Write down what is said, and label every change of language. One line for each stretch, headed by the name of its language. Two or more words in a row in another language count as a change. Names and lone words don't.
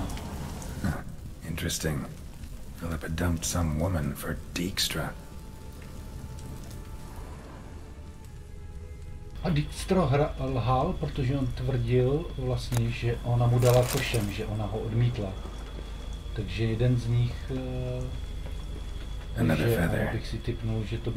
English: Interesting. Philippa dumped some woman for Dijkstra.
Czech: A Dijkstra lhal, protože on tvrdil vlastně, že ona mu dala košem, že ona ho odmítla. Takže jeden z nich...
English: Another feather.
Czech: Bych si tipnul, že to byl